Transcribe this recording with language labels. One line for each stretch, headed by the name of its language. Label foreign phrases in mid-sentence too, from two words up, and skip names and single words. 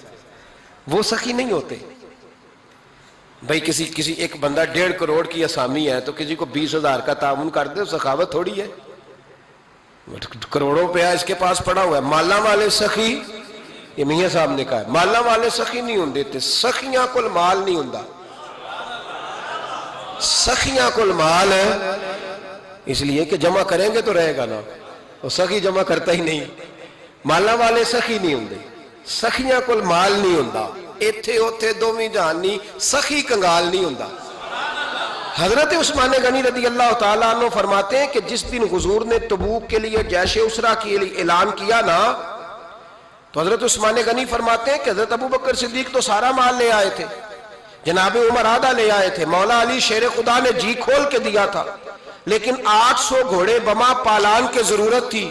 Urdu: وہ سخی نہیں ہوتے. بھائی کسی ایک بندہ 1.5 کروڑ کی اسامی ہے تو کسی کو 20,000 کا تعاون کر دے، سخاوت تھوڑی ہے. کروڑوں روپیہ اس کے پاس پڑا ہوا ہے.
Punjabi: مالا والے سخی،
Urdu: یہ میاں صاحب نے کہا ہے،
Punjabi: مالا والے سخی نہیں ہوندے تے. سخیاں کول مال نہیں ہوندا. سخیاں کول مال ہے
Urdu: اس لیے کہ جمع کریں گے تو رہے گا نا. وہ سخی جمع کرتا ہی نہیں.
Punjabi: مالا والے سخی نہیں ہوندے. سخیاں کول مال نہیں ہوندا. ایتھے اوتھے دوویں جہان نہیں. سخی کنگال نہیں ہوندا.
Urdu: حضرت عثمان غنی رضی اللہ تعالیٰ عنہ فرماتے ہیں کہ جس دن حضور نے تبوک کے لیے جیش اسرا کے لیے اعلان کیا نا، تو حضرت عثمان غنی فرماتے ہیں کہ حضرت ابو بکر صدیق تو سارا مال لے آئے تھے، جناب عمر آدھا لے آئے تھے، مولا علی شیر خدا نے جی کھول کے دیا تھا، لیکن 800 گھوڑے بما پالان کی ضرورت تھی.